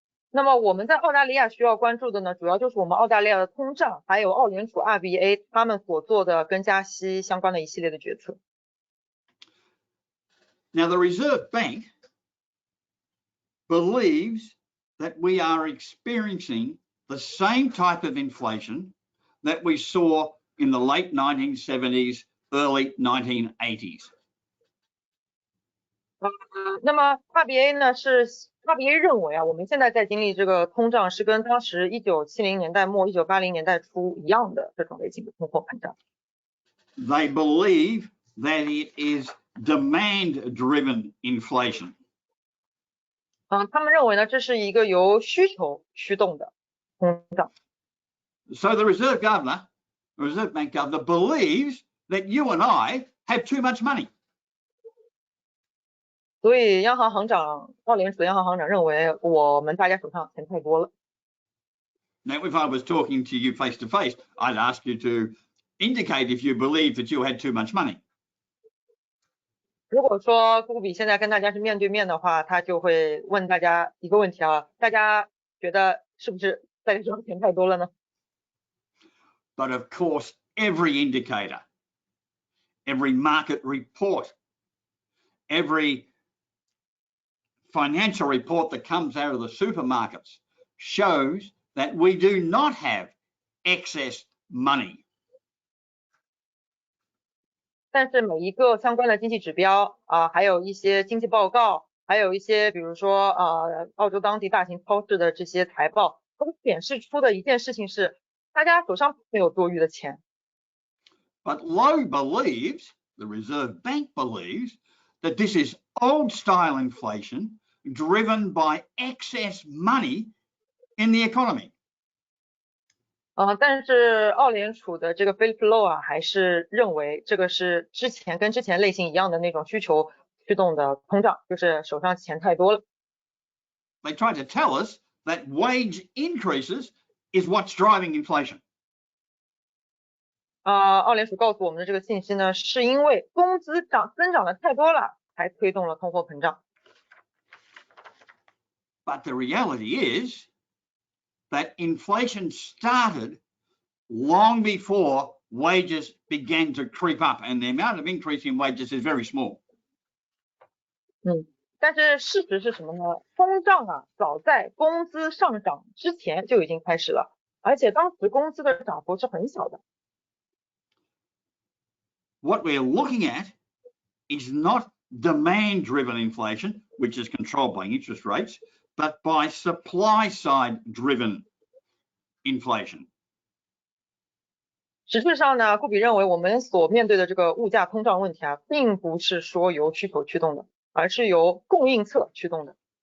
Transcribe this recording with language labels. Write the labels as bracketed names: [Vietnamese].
[Chinese] 那么我们在澳大利亚需要关注的呢，主要就是我们澳大利亚的通胀，还有澳联储 RBA 他们所做的跟加息相关的一系列的决策。 [English] Now, the Reserve Bank believes that we are experiencing the same type of inflation that we saw in the late 1970s, early 1980s. [Chinese] 那么 RBA 认为我们现在在经历这个通胀是跟当时1970年代末、1980年代初一样的这种类型的通货膨胀。 [English] They believe that it is demand-driven inflation. [Chinese] 他们认为呢，这是一个由需求驱动的通胀。 [English] So the Reserve Bank governor believes that you and I have too much money. [Chinese] 所以澳联储的央行行长认为我们大家手上钱太多了。 [English] Now, if I was talking to you face to face, I'd ask you to indicate if you believe that you had too much money. [Chinese] 如果说顾比现在跟大家是面对面的话，他就会问大家一个问题大家觉得是不是大家手上钱太多了呢？ [English] But of course, every indicator, every market report, every financial report that comes out of the supermarkets shows that we do not have excess money. [Chinese] 但是每一个相关的经济指标还有一些经济报告，还有一些比如说澳洲当地大型超市的这些财报，都显示出的一件事情是，大家手上没有多余的钱。 [English] But Lowe believes, the Reserve Bank believes, that this is old-style inflation driven by excess money in the economy. [Chinese] 但是澳联储的这个 Philip Lowe 还是认为这个是跟之前类型一样的那种需求驱动的通胀，就是手上钱太多了。 [English] They try to tell us that wage increases is what's driving inflation. [Chinese] 澳联储告诉我们的这个信息呢，是因为工资增长的太多了，才推动了通货膨胀。 [English] But the reality is that inflation started long before wages began to creep up, and the amount of increase in wages is very small. [Chinese] 但是事实是什么呢？通胀早在工资上涨之前就已经开始了，而且当时工资的涨幅是很小的。 [English] What we're looking at is not demand-driven inflation, which is controlled by interest rates, but by supply-side-driven inflation. [Chinese] 实质上呢，顾比认为我们所面对的这个物价通胀问题并不是说由需求驱动的，而是由供应侧驱动的。